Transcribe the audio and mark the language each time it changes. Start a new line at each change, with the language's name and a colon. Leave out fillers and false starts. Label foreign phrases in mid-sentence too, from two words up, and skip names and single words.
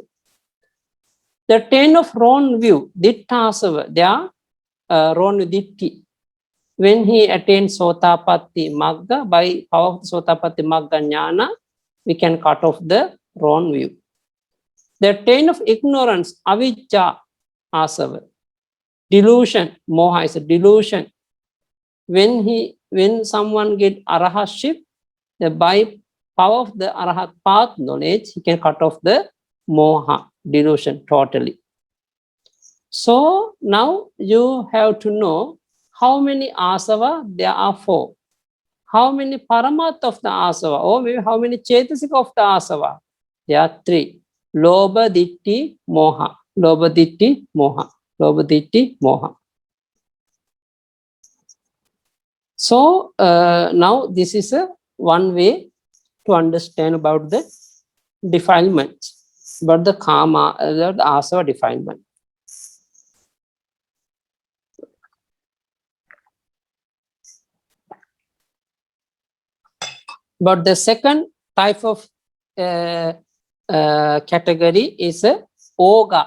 English: The taint of wrong view, ditthasava, they are wrong ditti. When he attains
Pali: sotapatti magga,
English: by power of the
Pali: sotapatti magga jnana,
English: we can cut off the wrong view. The taint of ignorance,
Pali: avijja asava,
English: delusion, moha is a delusion. When someone get arahaship, by power of the arahat path knowledge, he can cut off the moha, delusion, totally. So now you have to know how many asava there are 4. How many paramatma of the asava, or maybe how many chetasika of the asava? There are 3.
Pali: Lobha, ditti, moha. Lobha, ditti, moha. Lobha, ditti, moha.
English: So now this is a one way to understand about the defilement, about the karma, the asava defilement. But the second type of category is Oga.